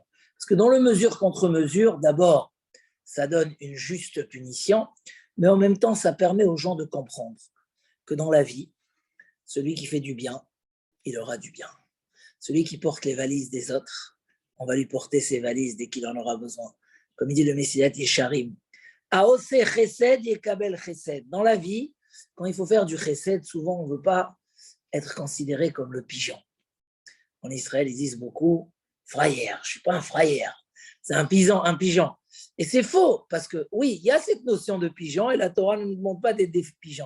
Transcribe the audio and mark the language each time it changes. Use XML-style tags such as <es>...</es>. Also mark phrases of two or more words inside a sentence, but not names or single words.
<fr>Parce que dans le mesure contre mesure, d'abord, ça donne une juste punition, mais en même temps, ça permet aux gens de comprendre que dans la vie, celui qui fait du bien, il aura du bien. Celui qui porte les valises des autres, on va lui porter ses valises dès qu'il en aura besoin. Comme il dit le Messilat Yesharim.</fr> <he>עושה חסד יקבל חסד.</he> <fr>Dans la vie, quand il faut faire du chesed, souvent on ne veut pas être considéré comme le pigeon. En Israël, ils disent beaucoup frayer. Je ne suis pas un frayer. C'est un pigeon. Et c'est faux, parce que oui, il y a cette notion de pigeon et la Torah ne nous demande pas d'être des pigeons.</fr>